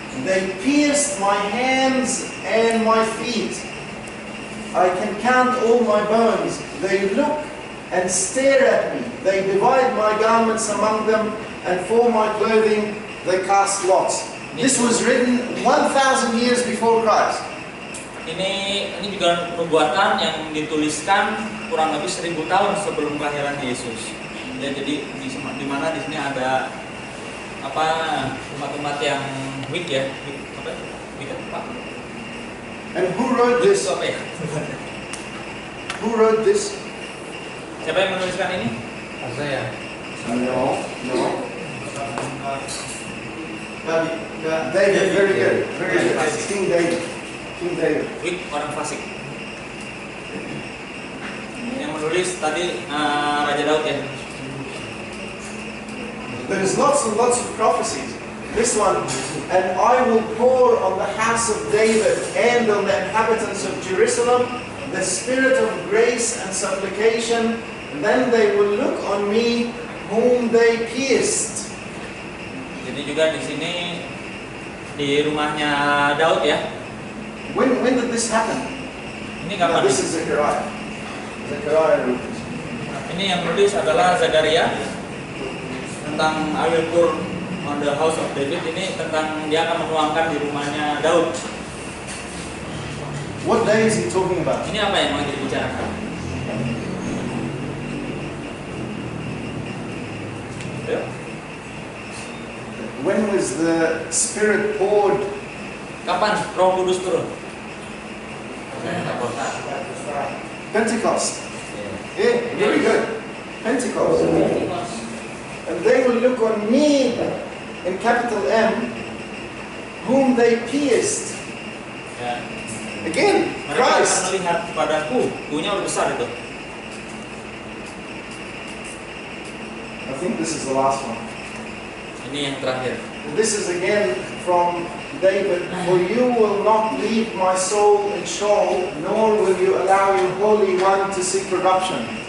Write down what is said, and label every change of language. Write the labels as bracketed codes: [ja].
[en] They pierced my hands and my feet. I can count all my bones. They look and stare at me. They divide my garments among them, and for my clothing they cast lots. This was written 1,000 years before Christ. [id] Ini juga nubuatan yang dituliskan kurang lebih 1000 tahun sebelum kelahiran Yesus. Ya, jadi di mana di sini ada umat-umat yang weak ya, weak apa? [en] And who wrote this? [id] Apa ya? [en] Who wrote this? [id] Siapa yang menuliskan ini? [en] Hosea. No. David. Very good. Very good. It's King David. King David. [id] Weak, orang fasik. Yang menulis tadi Raja Daud ya. [en] There's lots and lots of prophecies. This one, "And I will pour on the house of David and on the inhabitants of Jerusalem the spirit of grace and supplication, and then they will look on me whom they pierced." [id] Jadi juga di sini di rumahnya Daud ya. [en] When did this happen? [id] Ini kapan? [en] This is Zechariah. Zechariah wrote this. [id] Ini yang menulis adalah Zakaria tentang [en] I will pour on the house of David. [id] Ini tentang dia akan menuangkan di rumahnya Daud. [en] What day is he talking about? [id] Ini apa yang mau dibicarakan? Ya. [en] When was the Spirit poured? [id] Kapan Roh Kudus turun? [en] Pentecost. Yeah, very good. Pentecost. And they will look on me, in capital M, whom they pierced. [id] Ya. [en] Again, [id] Mereka akan [en] Christ. [id] melihat kepadaku, kunya udah besar itu. [en] I think this is the last one. [id] Ini yang terakhir. [en] This is again from David. For you will not leave my soul in Sheol, nor will you allow your Holy One to see corruption.